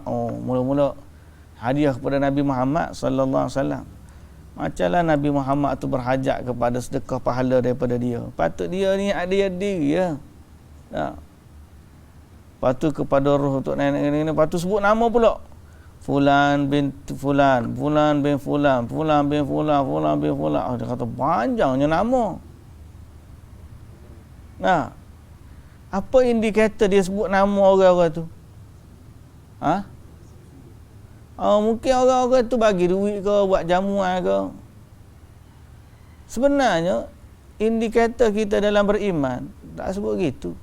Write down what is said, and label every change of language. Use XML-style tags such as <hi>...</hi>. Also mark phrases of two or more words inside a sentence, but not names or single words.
<ms>Mula-mula hadiah kepada Nabi Muhammad</ms> <ar>صلى الله عليه وسلم.</ar> <ms>Macamlah Nabi Muhammad tu berhajat kepada sedekah pahala daripada dia. Patut dia niat dia diri ya. Patut kepada roh untuk nenek-nenek, patut sebut nama pula. Fulan bin Fulan, Fulan bin Fulan, Fulan bin Fulan, Fulan bin Fulan. Dia kata panjangnya nama. Apa indikator dia sebut nama orang-orang tu? Mungkin orang-orang tu bagi duit ke, buat jamuan ke. Sebenarnya indikator kita dalam beriman tak sebut gitu.</ms>